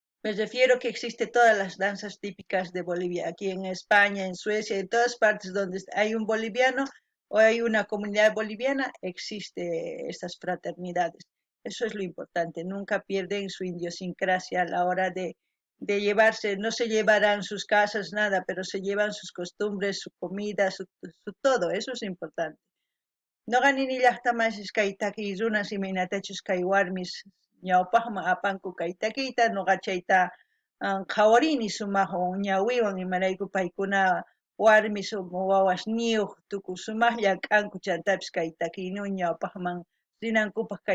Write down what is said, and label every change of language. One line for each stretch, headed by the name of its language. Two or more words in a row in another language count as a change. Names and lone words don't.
Spanish: Me refiero que existe todas las danzas típicas de Bolivia, aquí en España, en Suecia, en todas partes donde hay un boliviano o hay una comunidad boliviana, existe estas fraternidades. Eso es lo importante, nunca pierden su idiosincrasia a la hora de llevarse, no se llevarán sus casas, nada, pero se llevan sus costumbres, su comida, su todo, eso es importante.
Quechua: Noqanini llaqtamashish kay takiy runas imaynatachus kay warmis ñawpaqman apanku kay takiyta noqa chayta qhawarini sumaqwan ñawiwan imarayku paykuna warmis wawash niyuq tukuy sumaqlla k'anku chantapis kay takiyninwan ñawpaqman rinankupaq kay